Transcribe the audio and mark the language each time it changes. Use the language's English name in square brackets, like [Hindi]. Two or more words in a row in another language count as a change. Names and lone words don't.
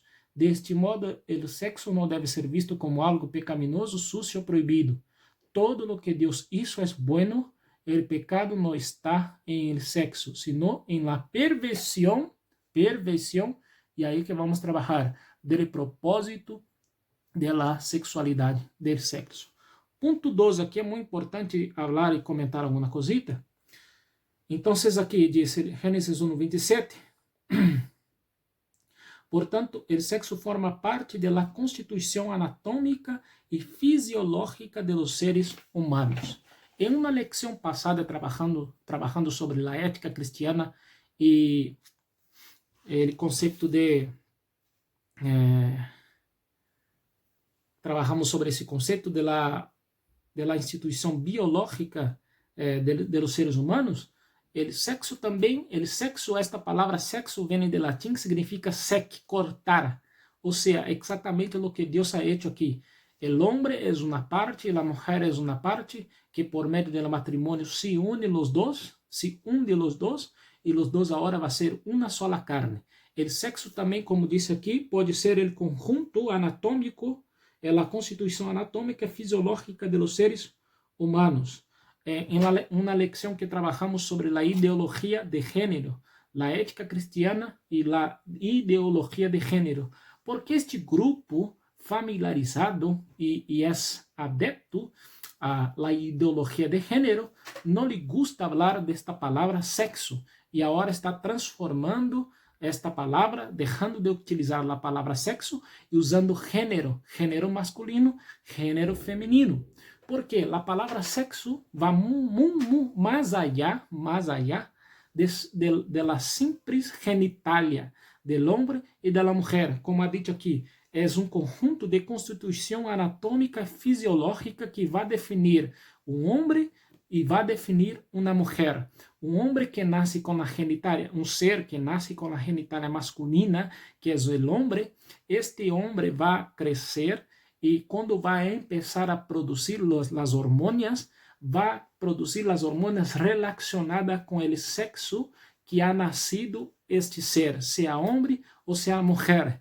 [Spanish] De este modo, el sexo no debe ser visto como algo pecaminoso, sucio o prohibido. Todo lo que Dios hizo es bueno. El pecado no está en el sexo, sino en la perversión, y ahí que vamos a trabajar, del propósito de la sexualidade, del sexo. [Portuguese] Ponto 2, aqui é muito importante falar e comentar alguma cosita. Então, aqui diz Gênesis 1, 27. Portanto, o sexo forma parte da constituição anatômica e fisiológica [Spanish] de los seres humanos. [Portuguese] Em uma lecção passada, trabalhando sobre a ética cristiana e o conceito de... trabajamos sobre esse conceito de la instituição biológica [Spanish] de los seres humanos. [Portuguese] El sexo também, esta palavra sexo vem do latim, que significa sec, cortar. Ou seja, exatamente o que Deus [Spanish] ha hecho [Portuguese] aqui. [Spanish] El hombre es una parte y la mujer es una parte que por medio del matrimonio se hunde los dos y los dos ahora va a ser una sola carne. El sexo también, como dice aquí, puede ser el conjunto anatómico, la constitución anatómica y fisiológica de los seres humanos. En una lección que trabajamos sobre la ideología de género, la ética cristiana y la ideología de género. [Portuguese] Porque este grupo familiarizado e é adepto [Spanish] a la ideologia de género, [Portuguese] não lhe [Spanish] gusta hablar [Portuguese] desta palavra sexo e agora está transformando esta palavra, deixando de utilizar a palavra sexo e usando género, género masculino, género feminino. Porque a palavra sexo vai mais [Spanish] allá de la simples genitalia del hombre [Portuguese] e da mulher, [Spanish] como ha dicho aqui. [Portuguese] É um conjunto de constituição anatômica e fisiológica que vai definir um homem e vai definir uma mulher. Um homem que nasce com a genitália, um ser que nasce com a genitália masculina, que é o homem, este homem vai crescer e quando vai começar a produzir as hormônias, vai produzir as hormônias relacionadas com o sexo que ha nascido este ser, seja homem ou seja mulher.